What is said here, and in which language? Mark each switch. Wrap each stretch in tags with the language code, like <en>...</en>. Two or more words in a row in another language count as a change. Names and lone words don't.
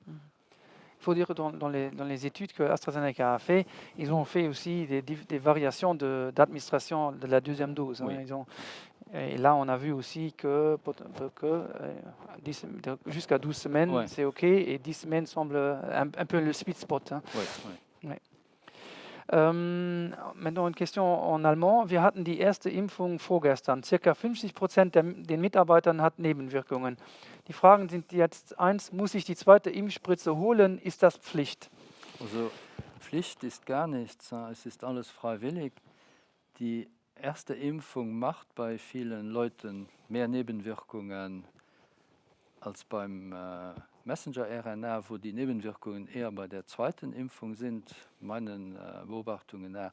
<fr>Il faut dire que dans les études que AstraZeneca a fait, ils ont fait aussi des variations d'administration de la deuxième dose. Oui. Et là, on a vu aussi que, jusqu'à 12 semaines, Ouais. c'est OK, et 10 semaines semble un peu le</fr> <en>sweet spot.</en> <fr>Oui, oui. Maintenant eine question en allemand.</fr> <de>Wir hatten die erste Impfung vorgestern. Circa 50% den Mitarbeitern hat Nebenwirkungen. Die Fragen sind jetzt eins, muss ich die zweite Impfspritze holen? Ist das Pflicht? Also Pflicht ist gar nichts, es ist alles freiwillig. Die erste Impfung macht bei vielen Leuten mehr Nebenwirkungen als beim Messenger-RNA, wo die Nebenwirkungen eher bei der zweiten Impfung sind, meinen Beobachtungen nach.</de>